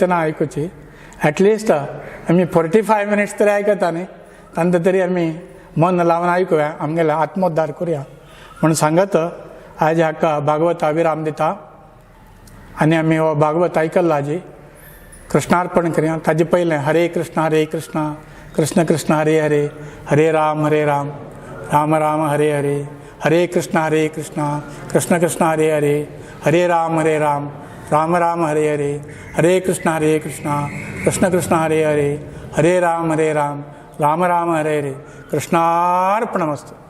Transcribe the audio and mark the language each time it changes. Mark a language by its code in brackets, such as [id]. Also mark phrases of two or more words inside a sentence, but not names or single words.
[kok] ना आयकुची एटलिस्ट आमी 45 मिनिट्स तरी आयकता न्ही तांकां तरी आमी मन लावन आयकुया आमगेले आत्मोद्धार करुया म्हूण सांगत आज हाका भागवता विराम दिता आनी आमी हो भागवत आयकल्लो आजी कृष्णार्पण करया ताजे पयलें हरे कृष्ण कृष्ण कृष्ण हरे हरे हरे राम राम राम हरे हरे हरे कृष्ण कृष्ण कृष्ण हरे हरे हरे राम राम राम हरे हरे हरे कृष्ण कृष्ण कृष्ण हरे हरे हरे राम राम राम हरे हरे कृष्णार्पणमस्तु.